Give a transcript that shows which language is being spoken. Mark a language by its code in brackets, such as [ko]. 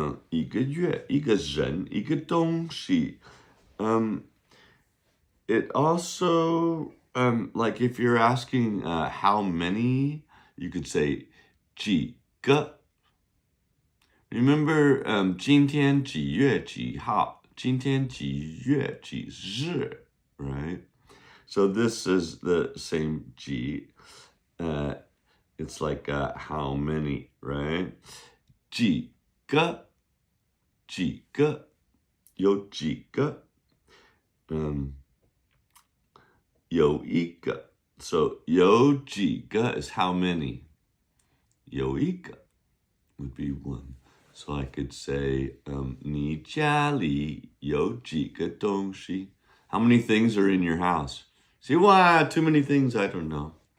[zh] 一个月一个人一个东西 [en] It also, like if you're asking how many, you could say 几个. Remember, [zh] 今天几月几号今天几月几日 right? [en] So this is the same 几.It's like how many, right? [zh] 几个几个有几个有一个. [en] So 有几个 is how many. 有一个 would be one. So I could say, [zh] 你家里有几个东西? [en] How many things are in your house? See, why? Too many things, I don't know.